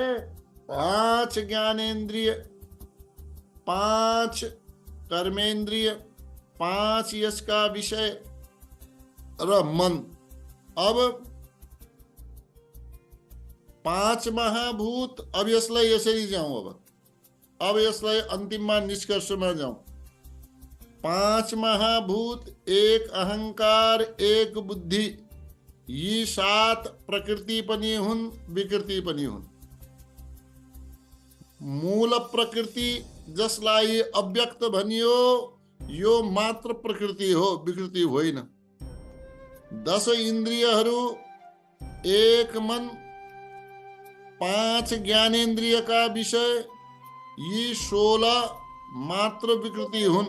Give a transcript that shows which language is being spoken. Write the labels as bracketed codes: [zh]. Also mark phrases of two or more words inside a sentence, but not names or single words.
[ne] 5 ज्ञानेन्द्रिय, 5 कर्मेन्द्रिय, 5 यसका विषय र मन। अब 5 महाभूत। अब यसलाई यसरी जाउँ। अब यसलाई अन्तिममा निष्कर्षमा जाउँ। पांच महाभूत, एक अहंकार, एक बुद्धि, यी सात प्रकृति पनि हुन्, विकृति पनि हुन्। मूल प्रकृति जसलाई अव्यक्त भनियो, यो मात्र प्रकृति हो, विकृति होइन। 10 इन्द्रियहरू, एक मन, 5 ज्ञानेन्द्रियका विषय, यी 16 मात्र विकृति हुन्।